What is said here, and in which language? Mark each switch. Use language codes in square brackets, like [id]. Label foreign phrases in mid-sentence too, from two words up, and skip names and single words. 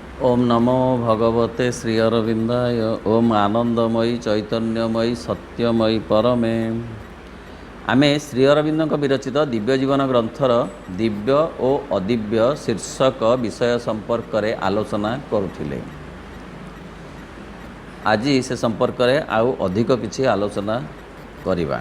[sa] ओम नमो भगवते श्री अरविंदाय। ओम आनंदमयी चैतन्यमयी सत्यमयी परमे। [or] ଆମେ ଶ୍ରୀ ଅରବିନ୍ଦ ବିରଚିତ ଦିବ୍ୟ ଜୀବନ ଗ୍ରନ୍ଥର ଦିବ୍ୟ ଔର ଅଦିବ୍ୟ ଶୀର୍ଷକ ବିଷୟ ସମ୍ପର୍କ ମେଁ ଆଲୋଚନା କରୁଥିଲେ। ଆଜି ସେ ସମ୍ପର୍କ ମେଁ ଆଉ ଅଧିକ କିଛି ଆଲୋଚନା କରିବା।